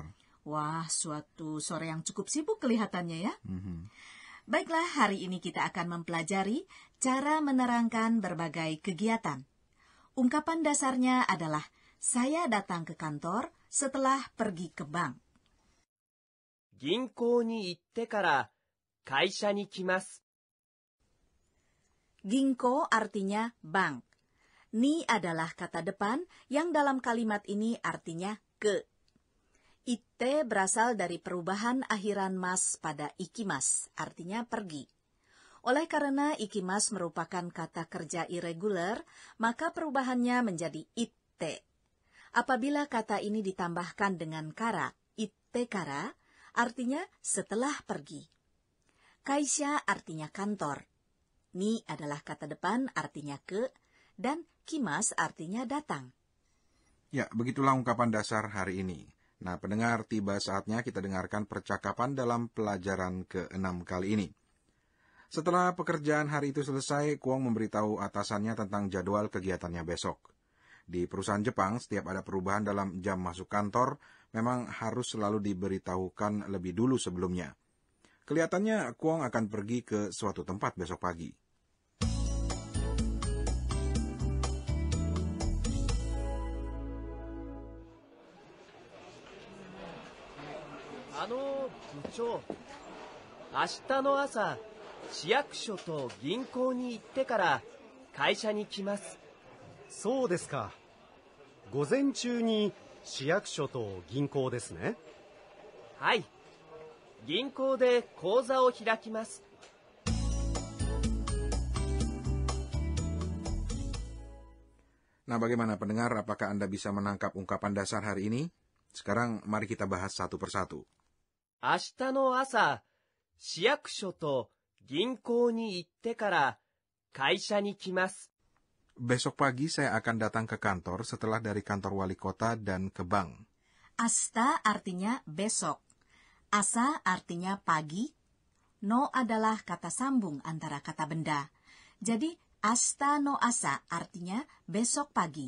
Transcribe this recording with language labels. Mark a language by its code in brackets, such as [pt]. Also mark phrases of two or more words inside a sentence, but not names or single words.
[id] Wah, suatu sore yang cukup sibuk kelihatannya ya. Baiklah, hari ini kita akan mempelajari cara menerangkan berbagai kegiatan. Ungkapan dasarnya adalah, saya datang ke kantor setelah pergi ke bank. [ja] 銀行に行ってから会社に来ます。 [id] Ginko artinya bank. Ni adalah kata depan yang dalam kalimat ini artinya ke. Itte berasal dari perubahan akhiran mas pada ikimas, artinya pergi. Oleh karena ikimas merupakan kata kerja irregular, maka perubahannya menjadi itte. Apabila kata ini ditambahkan dengan kara, [ja] 行ってから, [id] artinya setelah pergi. Kaisha artinya kantor. Ni adalah kata depan artinya ke, dan kimas artinya datang. Ya, begitulah ungkapan dasar hari ini. Nah, pendengar, tiba saatnya kita dengarkan percakapan dalam pelajaran ke-6 kali ini. Setelah pekerjaan hari itu selesai, Kwong memberitahu atasannya tentang jadwal kegiatannya besok. Di perusahaan Jepang, setiap ada perubahan dalam jam masuk kantor, memang harus selalu diberitahukan lebih dulu sebelumnya. Kelihatannya Kwong akan pergi ke suatu tempat besok pagi. [ja] 部長、明日の朝、市役所と銀行に行ってから会社に来ます。そうですか。午前中に市役所と銀行ですね。はい。銀行で口座を開きます。 [id] Nah, bagaimana pendengar? Apakah Anda bisa menangkap ungkapan dasar hari ini? Sekarang mari kita bahas satu persatu. [ja] 明日の朝、市役所と銀行に行ってから会社に来ます。 [id] Besok pagi saya akan datang ke kantor setelah dari kantor wali kota dan ke bank. Asta artinya besok. Asa artinya pagi. No adalah kata sambung antara kata benda. Jadi, [ja] 明日の朝 [id] artinya besok pagi.